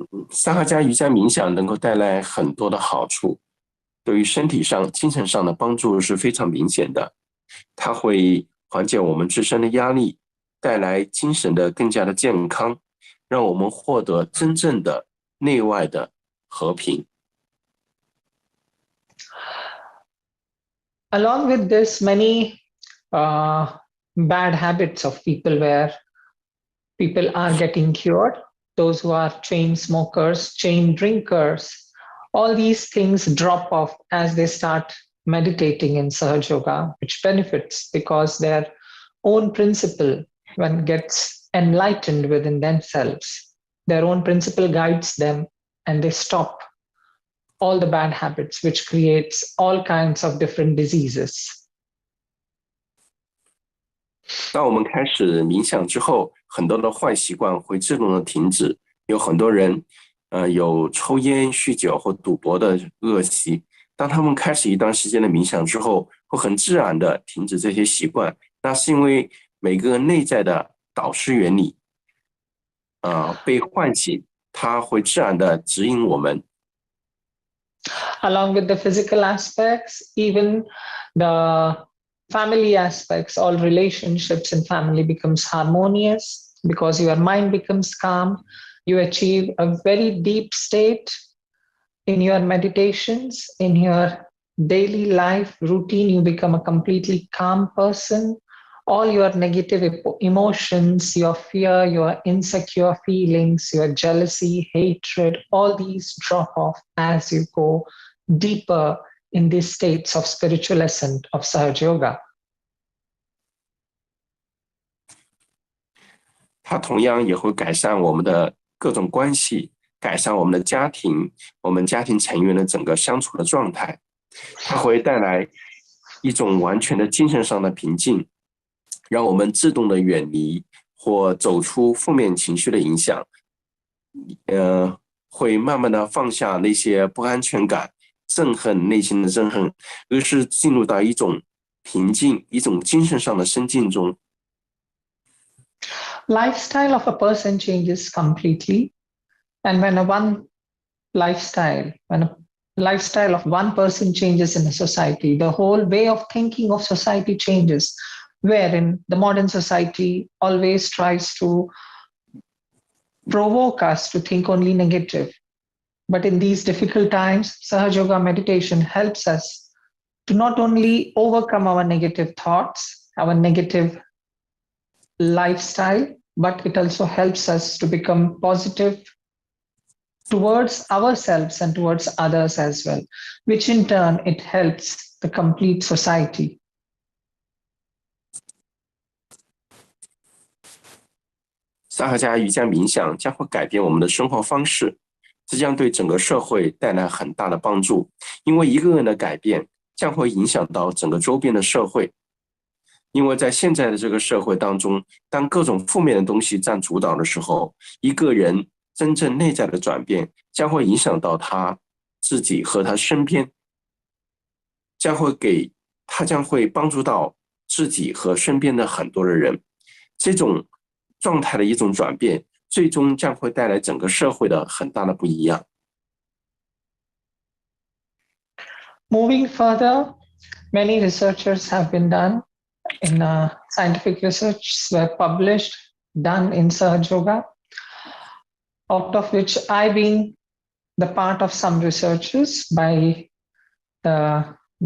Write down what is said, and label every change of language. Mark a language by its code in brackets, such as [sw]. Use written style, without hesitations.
[zh] 萨哈加瑜伽冥想能够带来很多的好处，对于身体上、精神上的帮助是非常明显的。它会缓解我们自身的压力，带来精神的更加的健康，让我们获得真正的内外的和平。 [en] Along with this, many bad habits of people where people are getting cured, those who are chain smokers, chain drinkers, all these things drop off as they start meditating in Sahaja Yoga, which benefits because their own principle, when gets enlightened within themselves, their own principle guides them and they stop all the bad habits, which creates all kinds of different diseases. [zh] 当我们开始冥想之后，很多的坏习惯会自动的停止。有很多人，有抽烟、酗酒或赌博的恶习。当他们开始一段时间的冥想之后，会很自然的停止这些习惯。那是因为每个内在的导师原理，被唤醒，它会自然的指引我们。 [en] Along with the physical aspects, even the family aspects, all relationships in family becomes harmonious because your mind becomes calm. You achieve a very deep state in your meditations, in your daily life routine. You become a completely calm person. All your negative emotions, your fear, your insecure feelings, your jealousy, hatred, all these drop off as you go deeper in these states of spiritual ascent of Sahaja Yoga. [zh] 它同样也会改善我们的各种关系，改善我们的家庭，我们家庭成员的整个相处的状态。它会带来一种完全的精神上的平静，让我们自动的远离或走出负面情绪的影响，会慢慢的放下那些不安全感、憎恨、内心的憎恨，而是进入到一种平静、一种精神上的深静中。 [en] Lifestyle of a person changes completely, and when a lifestyle of one person changes in a society, the whole way of thinking of society changes. Wherein the modern society always tries to provoke us to think only negative. But in these difficult times, Sahaja Yoga meditation helps us to not only overcome our negative thoughts, our negative lifestyle, but it also helps us to become positive towards ourselves and towards others as well, which in turn, it helps the complete society. [zh] 萨哈加瑜伽冥想将会改变我们的生活方式，这将对整个社会带来很大的帮助，因为一个人的改变将会影响到整个周边的社会。因为在现在的这个社会当中，当各种负面的东西占主导的时候，一个人真正内在的转变将会影响到他自己和他身边将会帮助到自己和身边的很多的人。这种状态的一种转变，最终将会带来整个社会的很大的不一样。 [en] Moving further, many researchers have been done in scientific research were published, done in Sahaja Yoga, out of which I've been the part of some researchers the